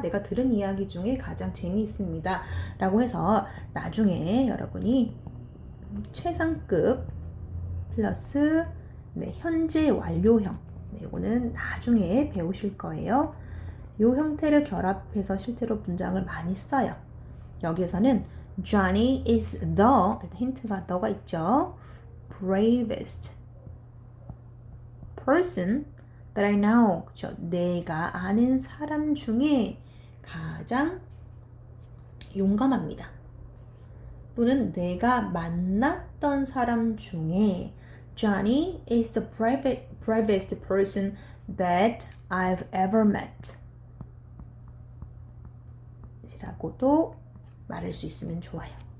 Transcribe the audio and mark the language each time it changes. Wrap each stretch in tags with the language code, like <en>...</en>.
<ko>내가 들은 이야기 중에 가장 재미있습니다. 라고 해서 나중에 여러분이 최상급 플러스 현재 완료형, 이거는 나중에 배우실 거예요. 이 형태를 결합해서 실제로 문장을 많이 써요. 여기에서는</ko> <en>Johnny is the,</en> <ko>힌트가 the가 있죠.</ko> <en>bravest person that I know.</en> <ko>그렇죠? 내가 아는 사람 중에 가장 용감합니다. 또는 내가 만났던 사람 중에</ko> <en>Johnny is the bravest person that I've ever met.</en> <ko>라고도 말할 수 있으면 좋아요.</ko>